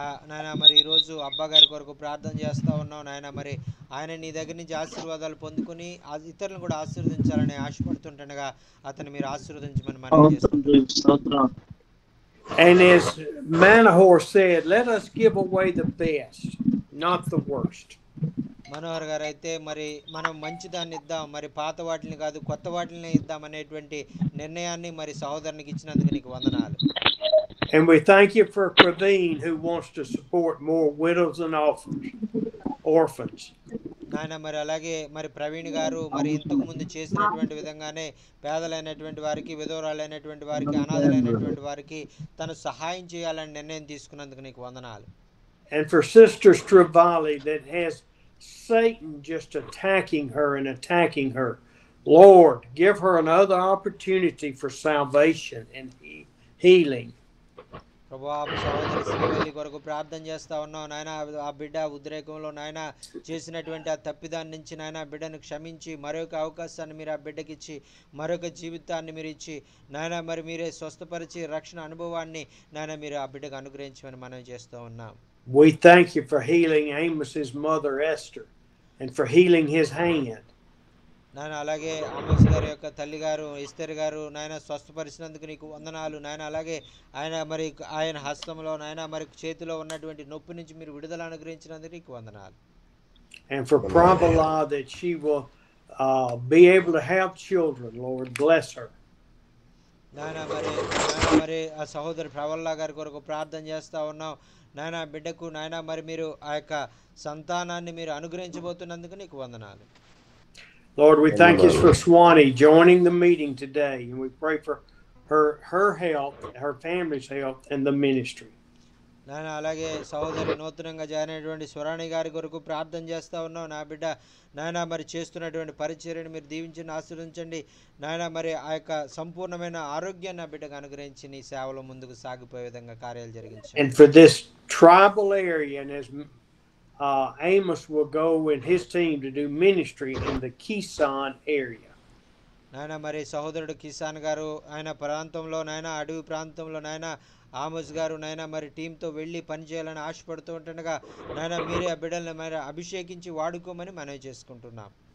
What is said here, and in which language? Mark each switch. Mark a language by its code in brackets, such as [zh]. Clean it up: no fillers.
[te] నాయన మరి ఈరోజు అబ్బా గారి కొరకు ప్రార్థన చేస్తూ ఉన్నాం నాయన. మరి ఆయన నీ దగ్గర నుంచి ఆశీర్వాదాలు పొందుకొని ఇతరులను కూడా ఆశీర్వదించాలని ఆశపడుతుండగా అతను మీరు ఆశీర్వదించమని మనం చేస్తున్నాం. [en] And as Manohar said, let us give away the best, not the worst. [te] Manohar గారు అయితే మరి మనం మంచిదాన్ని ఇద్దాం, మరి పాత వాటిని కాదు కొత్త వాటిని ఇద్దాం అనేటువంటి నిర్ణయాన్ని మరి సహోదరునికి ఇచ్చినందుకు నీకు వందనాలు. [en] And we thank you for Praveen, who wants to support more widows and orphans. [te] నాయన మరి అలాగే మరి ప్రవీణ్ గారు మరి ఇంతకు ముందు చేసినటువంటి విధంగానే పేదలైనటువంటి వారికి, విధవరాలైనటువంటి వారికి, అనాథలైనటువంటి వారికి తను సహాయం చేయాలని నిర్ణయం తీసుకున్నందుకు నీకు వందనాలు. [en] And for Sister Stravali that has Satan just attacking her and attacking her, Lord, give her another opportunity for salvation and healing. [te] ప్రభువా సహోదరి శ్రీవల్లి కొరకు ప్రార్థన చేస్తా ఉన్నాం నాయన. ఆ బిడ్డ ఉద్రేకంలో నాయన చేసినటువంటి ఆ తప్పిదాన్ని నుంచి నాయన బిడ్డను క్షమించి మరొక అవకాశాన్ని మీరు ఆ బిడ్డకి ఇచ్చి మరొక జీవితాన్ని మీరు ఇచ్చి నాయన మరి మీరే స్వస్థపరిచి రక్షణ అనుభవాన్ని నాయన మీరు ఆ బిడ్డకు అనుగ్రహించమని మనం చేస్తూ ఉన్నాం. [en] We thank you for healing Amos's mother Esther and for healing his hand. [te] నాయన అలాగే ఆమోస్ గారి యొక్క తల్లి గారు ఎస్తేర్ గారు నాయన స్వస్థపరిచినందుకు నీకు వందనాలు నాయన. అలాగే ఆయన మరి ఆయన హస్తంలో నాయన మరి చేతిలో ఉన్నటువంటి నొప్పి నుంచి మీరు విడుదల అనుగ్రహించినందుకు నీకు వందనాలు. [en] And for Pravala that she will be able to have children, Lord, bless her. [te] నాయన మరి ఆ సహోదరి ప్రవల్లా గారి కొరకు ప్రార్థన చేస్తా ఉన్నాం నాయన. బిడ్డకు నాయన మరి మీరు ఆ యొక్క సంతానాన్ని మీరు అనుగ్రహించబోతున్నందుకు నీకు వందనాలు. [en] Lord, we thank you for Swanee joining the meeting today, and we pray for her health, her family's health, and the ministry. [te] నాయన అలాగే సహోదరి నూతనంగా జాయిన్ అయినటువంటి స్వరాణి గారి కొరకు ప్రార్థన చేస్తా ఉన్నాం. నా బిడ్డ నాయన మరి చేస్తున్నటువంటి పరిచర్యను మీరు దీవించి ఆశీర్వదించండి నాయన. మరి ఆ యొక్క సంపూర్ణమైన ఆరోగ్యాన్ని నా బిడ్డకు అనుగ్రహించి నీ సేవలో ముందుకు సాగిపోయే విధంగా కార్యాలు జరిగించండి. [en] And for this tribal area, and as Amos will go and his team to do ministry in the Kisan area. [te] నాయన మరి సహోదరుడు కిసాన్ గారు ఆయన ప్రాంతంలో నాయన అడవి ప్రాంతంలో నాయన ఆమోస్ గారు నాయన మరి టీంతో వెళ్ళి పని చేయాలని ఆశపడుతూ ఉంటుండగా నాయన మీరే ఆ బిడ్డలను మరి అభిషేకించి వాడుకోమని మనవి చేసుకుంటున్నాం.